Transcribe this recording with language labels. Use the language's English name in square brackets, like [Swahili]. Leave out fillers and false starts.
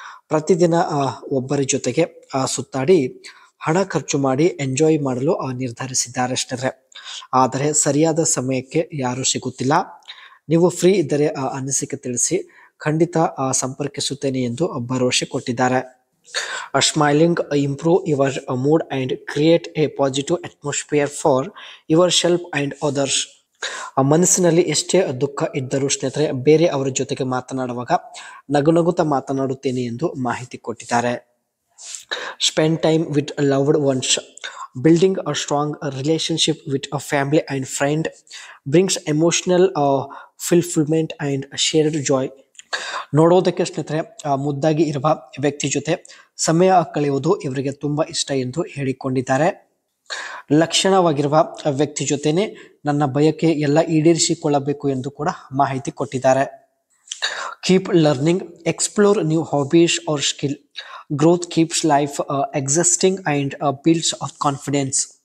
[Kannada] ಪ್ರತಿದಿನ ಒಬ್ಬರ ಜೊತೆಗೆ ಸುತ್ತಾಡಿ ಹಣ ಖರ್ಚು ಮಾಡಿ ಎಂಜಾಯ್ ಮಾಡಲು ನಿರ್ಧರಿಸಿದ್ದಾರೆ ಸ್ನೇಹಿತರೆ. ಆದರೆ ಸರಿಯಾದ ಸಮಯಕ್ಕೆ ಯಾರು ಸಿಗುತ್ತಿಲ್ಲ. ನೀವು ಫ್ರೀ ಇದ್ದರೆ ಅನಿಸಿಕೆ ತಿಳಿಸಿ, ಖಂಡಿತ ಸಂಪರ್ಕಿಸುತ್ತೇನೆ ಎಂದು ಭರವಸೆ ಕೊಟ್ಟಿದ್ದಾರೆ. [English] Smiling improve your mood and create a positive atmosphere for yourself and others. [Kannada] ಮನಸ್ಸಿನಲ್ಲಿ ಎಷ್ಟೇ ದುಃಖ ಇದ್ದರೂ ಸ್ನೇಹಿತರೆ ಬೇರೆ ಅವರ ಜೊತೆಗೆ ಮಾತನಾಡುವಾಗ ನಗುನಗುತ್ತಾ ಮಾತನಾಡುತ್ತೇನೆ ಎಂದು ಮಾಹಿತಿ ಕೊಟ್ಟಿದ್ದಾರೆ. [English] Spend time with loved ones. Building a strong relationship with a family and friend brings emotional fulfillment and shared joy. [Kannada] ನೋಡೋದಕ್ಕೆ ಸ್ನೇಹಿತರೆ ಮುದ್ದಾಗಿ ಇರುವ ವ್ಯಕ್ತಿ ಜೊತೆ ಸಮಯ ಕಳೆಯುವುದು ಇವರಿಗೆ ತುಂಬಾ ಇಷ್ಟ ಎಂದು ಹೇಳಿಕೊಂಡಿದ್ದಾರೆ. ಲಕ್ಷಣವಾಗಿರುವ ವ್ಯಕ್ತಿ ಜೊತೆನೆ ನನ್ನ ಬಯಕೆ ಎಲ್ಲ ಈಡೇರಿಸಿಕೊಳ್ಳಬೇಕು ಎಂದು ಕೂಡ ಮಾಹಿತಿ ಕೊಟ್ಟಿದ್ದಾರೆ. [English] Keep learning, explore new hobbies or skill. Growth keeps life existing and builds confidence.